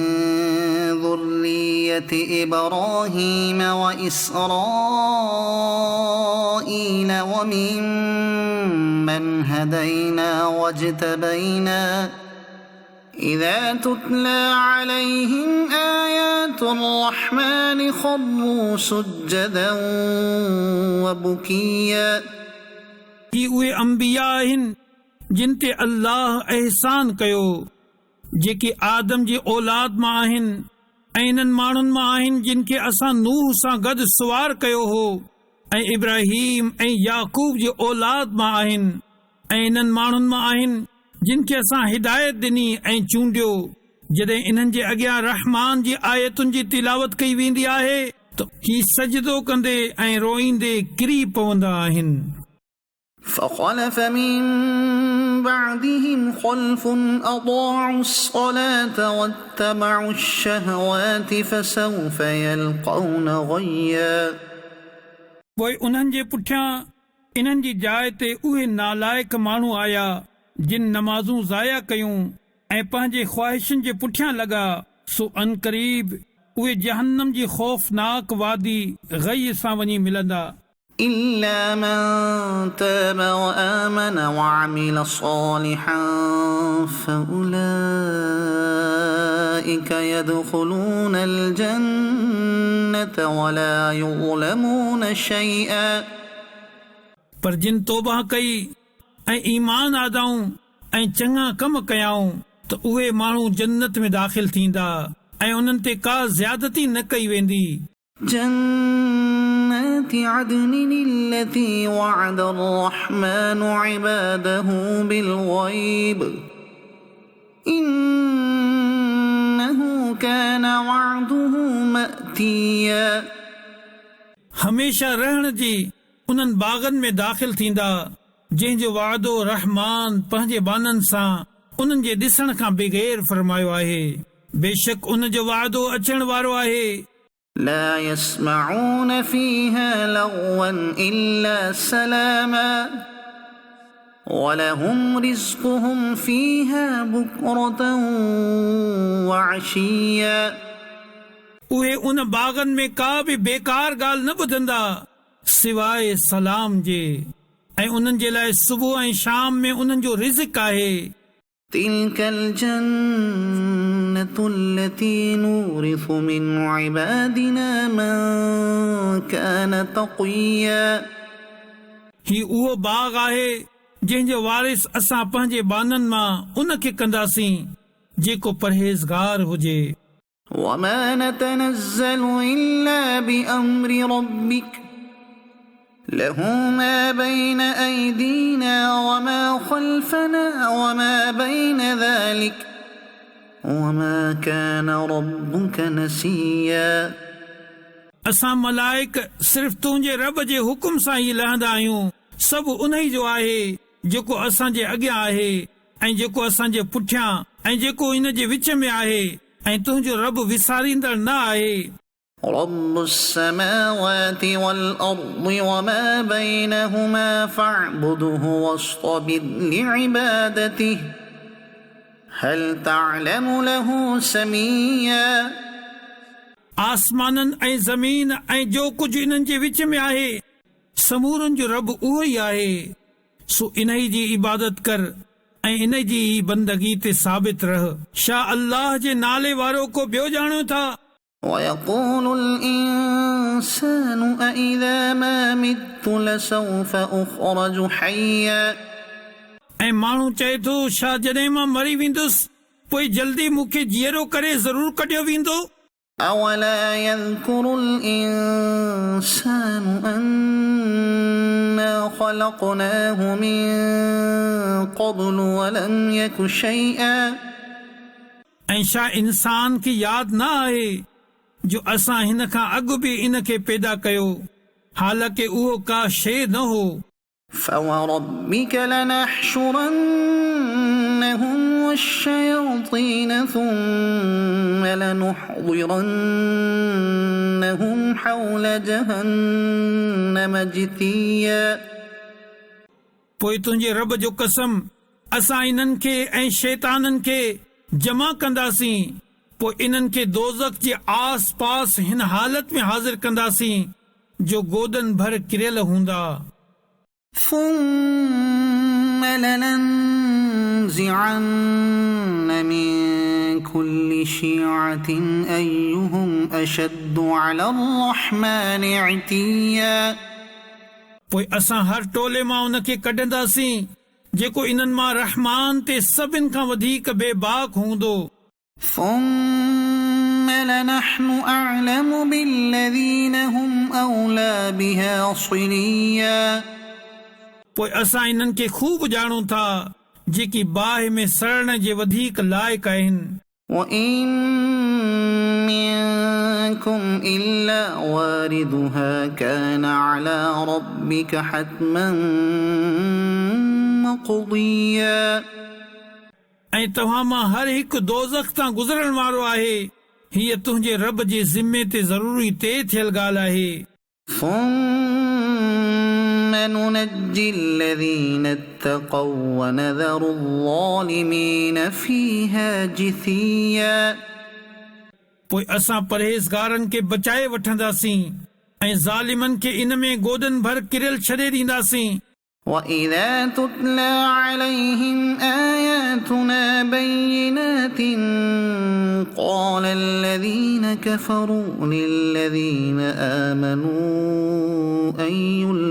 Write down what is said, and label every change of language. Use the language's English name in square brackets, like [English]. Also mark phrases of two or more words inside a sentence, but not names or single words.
[Arabic] ذرية إبراهيم وإسرائيل وممن هدينا واجتبينا إذا تتلى عليهم آيات الرحمن خروا سجدا وبكيا [Sindhi] ही उहे अंबिया आहिनि जिन ते अल्लाह एहसान कयो, जेके आदम जी औलाद मां आहिनि ऐं इन्हनि माण्हुनि मां आहिनि जिन खे असां नूह सां गॾु सुवार कयो हो ऐं इब्राहीम ऐं याकूब जी औलाद मां आहिनि ऐं इन्हनि माण्हुनि मां आहिनि जिन खे असां हिदायत ॾिनी ऐं चूंडियो। जॾहिं इन्हनि जे अॻियां रहमान जी आयतुनि जी तिलावत कई वेंदी आहे त ही सजदो कंदे ऐं रोईंदे किरी पवंदा आहिनि। [Arabic] فخلف من بعدهم خلف أضاعوا الصلاة واتبعوا الشهوات فسوف يلقون غيا। [Sindhi] पोइ उन्हनि जे पुठियां इन्हनि जी जाइ ते उहे नालाइक माण्हू आया जिन नमाज़ूं ज़ाया कयूं ऐं पंहिंजे ख़्वाहिशुनि जे पुठियां लॻा, सो अनक़रीब उहे जहन्नम जी ख़ौफ़नाक वादी ग़य सां वञी मिलंदा। [Arabic] إلا من تاب وآمن وعمل صالحا فأولئك يدخلون الجنة ولا يظلمون شيئا। [Sindhi] पर जिन तौबा कई ऐं ईमान आदाऊं ऐं चङा कम कयाऊं त उहे माण्हू जन्नत में दाख़िल थींदा ऐं उन्हनि ते का ज़्यादती न कई वेंदी। [Arabic] جنات عدن التي وعد الرحمن عباده بالغيب إنه كان وعده مأتيا। [Sindhi] हमेशा रहण जी उन्हनि बागनि में दाख़िल थींदा जंहिंजो वादो रहमान पंहिंजे बाननि सां उन्हनि जे ॾिसण खां बग़ैर फरमायो आहे। बेशक उन जो वादो अचण वारो आहे। [Arabic] لا يسمعون فيها لغوا إلا سلاما ولهم رزقهم فيها بكرة وعشيا। [Sindhi] उहे उन बागनि में का बि बेकार ॻाल्हि न ॿुधंदा सिवाय सलाम जे, ऐं उन्हनि जे लाइ सुबुह ऐं शाम में उन्हनि जो रिज़्क़ आहे। [Arabic] تلك الجنة التي نورث من عبادنا من كان تقيا। [Sindhi] ही उहो बाग आहे जंहिंजो वारिस असां पंहिंजे बाननि मां उन खे कंदासीं जेको परहेज़गार हुजे। [Arabic] وما نتنزل إلا بأمر ربك له ما بين أيدينا وما خلفنا وما بين ذلك وما كان ربك نسيا। [Sindhi] असां मलाइक सिर्फ़ तुंहिंजे रब जे हुकुम सां ई लहंदा आहियूं। सभु उन ई जो आहे जेको असांजे अॻियां आहे ऐं जेको असांजे पुठियां ऐं जेको इन जे विच में आहे, ऐं तुंहिंजो रब विसारींदड़ न आहे। [Arabic] رب السماوات والأرض وما بينهما فاعبده واصطبر لعبادته هل تعلم له سميا। [Sindhi] आसमाननि ऐं ज़मीन ऐं जो कुझु इन्हनि जे विच में आहे, समूरनि जो रब उहो ई आहे। सो इन ई जी इबादत कर ऐं इन जी बंदगी ते साबित रह। छा अल्लाह जे नाले वारो को ॿियो ॼाणो था? [Arabic] ويقول الإنسان أإذا ما مت لسوف أخرج حيا। [Sindhi] ऐं माण्हू चए थो छा जॾहिं मां मरी वेंदुसि पोइ जल्दी मूंखे जीअरो करे ज़रूर कढियो वेंदो। [Arabic] أولا يذكر الإنسان أنا خلقناه من قبل ولم يك شيئا। [Sindhi] ऐं छा इंसान खे यादि न आहे जो असां हिन खां अॻु बि इन खे पैदा कयो, हालांकि उहो का शइ न हो। [Arabic] فوربك لنحشرنهم والشياطين ثم لنحضرنهم حول جهنم جثيا। [Sindhi] पोइ तुंहिंजे रब जो कसम असां इन्हनि खे ऐं शैताननि खे जमा कंदासीं, पोइ इन्हनि खे दोज़ख जे आस पास हिन हालत में हाज़िर कंदासीं जो गोदन भर किरियल हूंदा। [Arabic] ثم لننزعن من كل شيعة أيهم أشد على الرحمن عتيا। [Sindhi] पोइ असां हर टोले मां उन खे कढंदासीं जेको इन्हनि मां रहमान ते सभिनि खां वधीक बेबाक हूंदो। [Arabic] ثم لنحن أعلم بالذين هم أولى بها صليا [Sindhi] पोइ असां इन्हनि खे खूब ॼाणूं था जेकी बाहि में सड़ण जे वधीक लाइक़ आहिनि [Arabic] وإن منكم إلا واردها كان على ربك حتما مقضيا [Sindhi] ऐं तव्हां मां हर हिकु दोज़ख तां गुज़रण वारो आहे हीअ तुंहिंजे रब जे ज़िम्मे ते ज़रूरी तय थियल ॻाल्हि आहे [Arabic] ثم ننجي الذين اتقوا ونذر الظالمين فيها جثيا [Sindhi] पोइ असां परहेज़गारनि खे बचाए वठंदासीं ऐं ज़ालिमनि खे इन में गोॾनि भर किरियल छॾे ॾींदासीं [Arabic] وإذا تتلى عليهم آياتنا بينات قال الذين كفروا للذين آمنوا أي